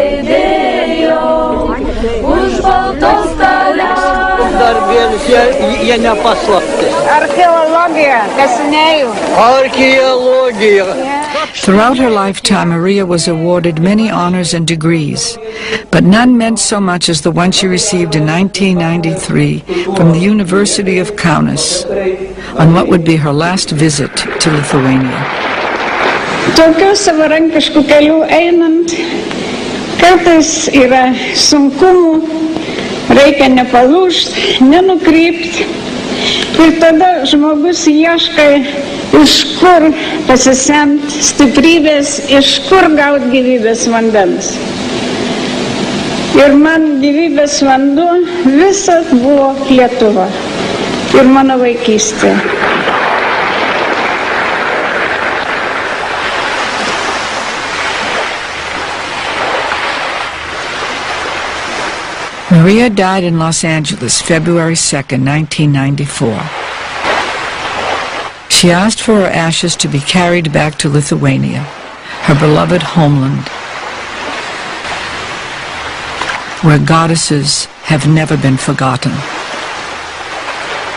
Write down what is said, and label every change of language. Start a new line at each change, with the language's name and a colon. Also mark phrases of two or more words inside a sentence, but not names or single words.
English: Throughout her lifetime, Maria was awarded many honors and degrees, but none meant so much as the one she received in 1993 from the University of Kaunas on what would be her last visit to Lithuania.
Lithuanian: Tokiu savarankišku keliu einant, kartais yra sunkumų, reikia nepalūžti, nenukrypti. Ir tada žmogus ieška, iš kur pasisemti stiprybės, iš kur gauti gyvybės vandens. Ir man gyvybės vanduo visad buvo Lietuva ir mano vaikystė.
English: Maria died in Los Angeles, February 2nd, 1994. She asked for her ashes to be carried back to Lithuania, her beloved homeland, where goddesses have never been forgotten.